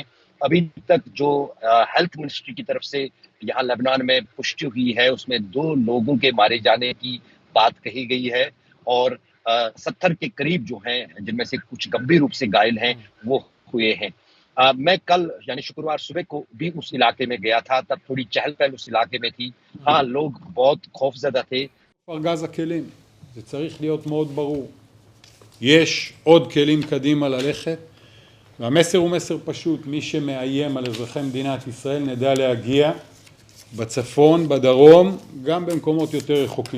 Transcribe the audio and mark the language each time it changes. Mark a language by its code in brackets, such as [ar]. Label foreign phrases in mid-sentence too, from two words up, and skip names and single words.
[hi] अभी तक जो [en] health ministry [hi] की तरफ से यहाँ लेबनान में पुष्टि हुई है, उसमें 2 लोगों के मारे जाने की बात कही गई है और 70 के करीब जो हैं, जिनमें से कुछ गंभीर रूप से घायल हैं, हुँ, वो हुए हैं। मैं कल यानी शुक्रवार सुबह को भी उस इलाके में गया था, तब थोड़ी चहल-पहल उस इलाके में थी। हाँ, हुँ. लोग बहुत खौफ़ज़दा थे। [he] ארגז הכלים, זה צריך להיות מאוד ברור. יש עוד כלים קדימה ללכת, והמסר הוא מסר פשוט, מי שמאיים על אזרחי מדינת ישראל נדע להגיע בצפון, בדרום, גם במקומות יותר רחוקים.